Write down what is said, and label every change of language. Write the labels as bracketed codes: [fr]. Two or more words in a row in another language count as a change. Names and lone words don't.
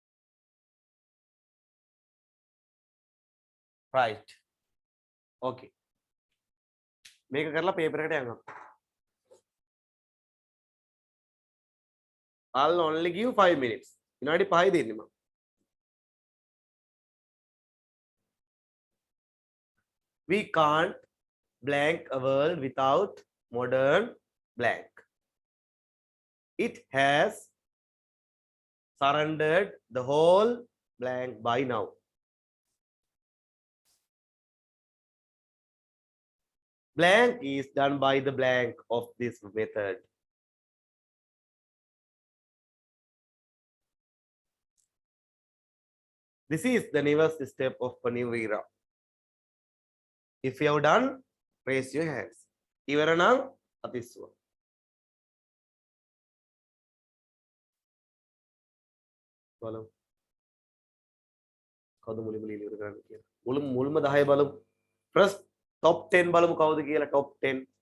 [en] Right. Okay. [si] මේක කරලා පේපර් එකට යනවා. [en] I'll only give 5 minutes. [si] විනාඩි 5 දෙන්නේ මම. [en] We can't blank a world without modern blank. It has surrendered the whole blank by now. Blank is done by the blank of this method. This is the newest step of a new era. If you have done, raise your hands. [si] ඉවර නම් අතිස්සුව. බලමු. කවුද මුලින්ම ඉවර කරන්නේ කියලා. මුල්ම 10 බලමු. [en] first top 10 [si] බලමු කවුද කියලා [en] top 10.